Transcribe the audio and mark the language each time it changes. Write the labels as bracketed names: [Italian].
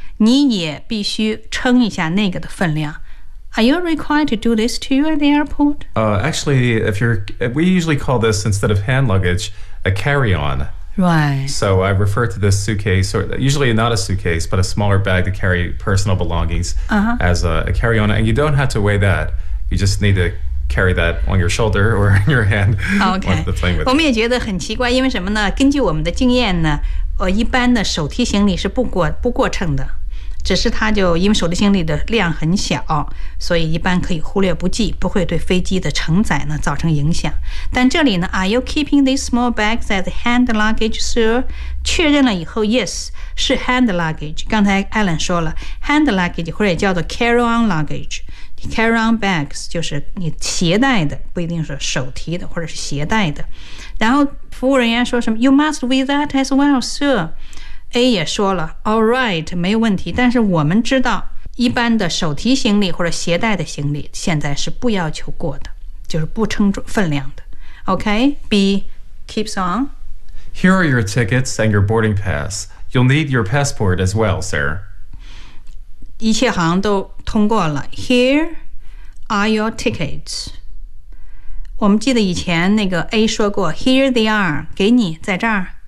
[Chinese] 你也必须称一下那个的分量。 [English] Are you required to do this too at the airport? Actually, we usually call this, instead of hand luggage, a carry-on. Right. So I refer to this suitcase, or usually not a suitcase, but a smaller bag to carry personal belongings as a carry-on. And you don't have to weigh that. You just need to carry that on your shoulder or in your hand. [Chinese] Okay. 我们也觉得很奇怪，因为什么呢？根据我们的经验呢，一般的手提行李是不过秤的。只是他就因为手提行李的量很小，所以一般可以忽略不计，不会对飞机的承载呢造成影响。但这里呢 [English] ，Are you keeping these small bags as hand luggage, sir? [Chinese] 确认了以后 ，Yes， 是 hand luggage。刚才 Alan 说了 ，hand luggage 或者也叫做 carry-on luggage，carry-on bags 就是你携带的，不一定是手提的或者是携带的。然后服务人员说什么 [English] ？You must weigh that as well, sir。 [Chinese] A 也说了 ， [English] All right， [Chinese] 没有问题。但是我们知道，一般的手提行李或者携带的行李，现在是不要求过的，就是不称分量的。 [English] OK，B keeps on。 Here are your tickets and your boarding pass. You'll need your passport as well, sir. [Chinese] 一切好像都通过了。 [English] Here are your tickets。 [Chinese] 我们记得以前那个 A 说过 ， [English] Here they are， [Chinese] 给你在这儿。